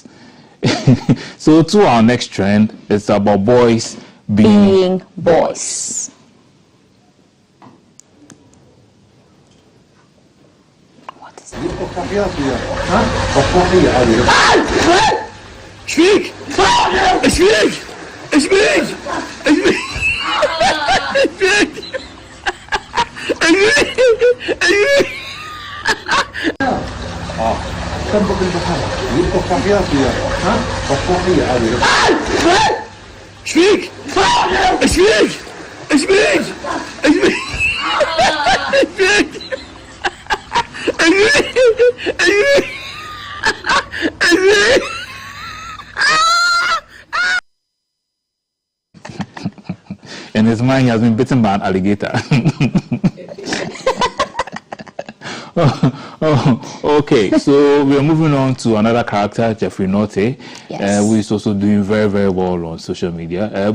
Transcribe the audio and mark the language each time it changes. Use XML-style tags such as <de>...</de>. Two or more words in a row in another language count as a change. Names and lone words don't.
<en>So to our next trend, it's about boys being boys. What is that?</en> <de>Schwierig! Es schwierig! Es schwierig! Es schwierig! Es schwierig! Es schwierig! Es schwierig!</de> <id>Kan bukan bukan. Ini kok kafir dia? Hah? Kok kafir ada?</id> <de>Schwierig! Es schwierig! Es schwierig! Es schwierig! Es schwierig! Es schwierig! Es schwierig! Es schwierig!</de> <en>And his mind has been bitten by an alligator. Okay, so we are moving on to another character, Jeffrey Norte, who is also doing very, very well on social media.</en>